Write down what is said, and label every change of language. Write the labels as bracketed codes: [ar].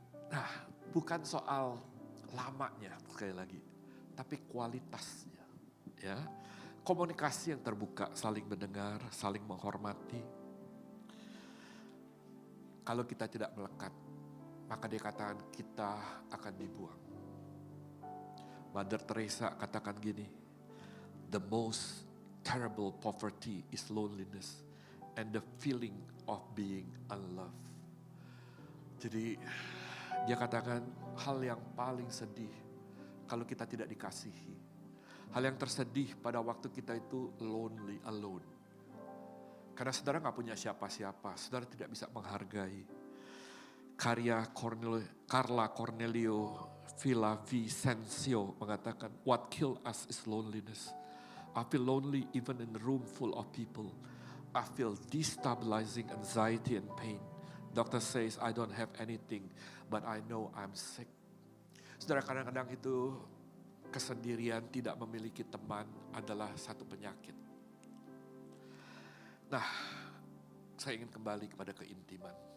[id] Nah, bukan soal lamanya sekali lagi, tapi kualitasnya. Ya, komunikasi yang terbuka, saling mendengar, saling menghormati. Kalau kita tidak melekat, maka dia katakan kita akan dibuang. [en] Mother Teresa [id] katakan gini, [en] the most terrible poverty is loneliness and the feeling of being unloved. [id] Jadi dia katakan hal yang paling sedih kalau kita tidak dikasihi. Hal yang tersedih pada waktu kita itu [en] lonely, alone. [id] Karena saudara gak punya siapa-siapa, saudara tidak bisa menghargai. Karya [en] Carla Cornelio Villavicencio [id] mengatakan, [en] what kill us is loneliness. I feel lonely even in a room full of people. I feel destabilizing anxiety and pain. Doctor says I don't have anything, but I know I'm sick. [id] Saudara, kadang-kadang itu kesendirian, tidak memiliki teman adalah satu penyakit. Nah, saya ingin kembali kepada keintiman.